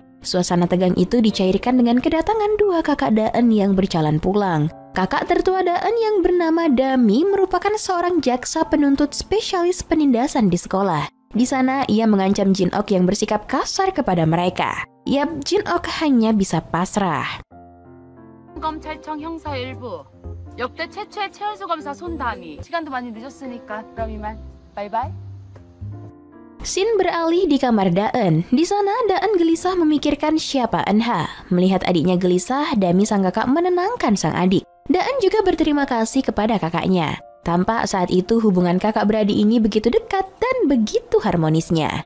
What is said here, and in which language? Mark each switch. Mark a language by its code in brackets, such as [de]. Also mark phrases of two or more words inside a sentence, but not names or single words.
[id] Suasana tegang itu dicairkan dengan kedatangan dua kakak Daeun yang berjalan pulang. Kakak tertua Daeun yang bernama Dami merupakan seorang jaksa penuntut spesialis penindasan di sekolah. Di sana ia mengancam Jin-ok yang bersikap kasar kepada mereka. Yap, Jin-ok hanya bisa pasrah. [ko] 검찰청 형사 1부 역대 최초의 최연소 검사 손담이 시간도 많이 늦었으니까 그럼 이만 바이바이. [id] Scene beralih di kamar Daeun. Di sana Daeun gelisah memikirkan siapa Eunha. Melihat adiknya gelisah, Dami sang kakak menenangkan sang adik. Daeun juga berterima kasih kepada kakaknya. Tampak saat itu hubungan kakak beradik ini begitu dekat dan begitu harmonisnya.